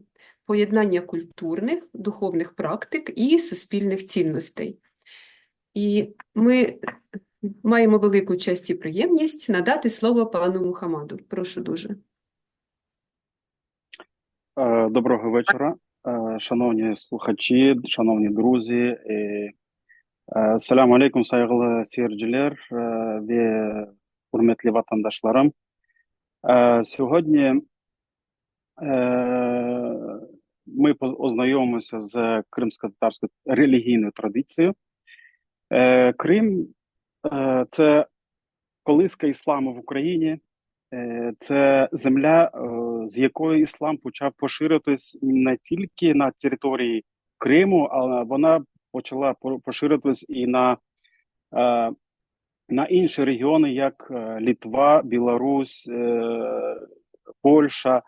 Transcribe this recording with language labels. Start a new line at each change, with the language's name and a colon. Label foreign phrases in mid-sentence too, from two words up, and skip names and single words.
Ukrainian: Поєднання культурних, духовних практик і суспільних цінностей». І ми маємо велику честь і приємність надати слово пану Мухаммаду. Прошу дуже. Доброго вечора, шановні слухачі, шановні друзі.
Arabic: السلام عليكم,
Turkish: saygılı seyirciler ve hürmetli vatandaşlarım.
Ukrainian: Сьогодні ми ознайомимося з кримсько-татарською релігійною традицією. Крим – це колиска ісламу в Україні. Це земля, з якої іслам почав поширюватись не тільки на території Криму, але вона почала поширюватись і на інші регіони, як Литва, Білорусь, Польща.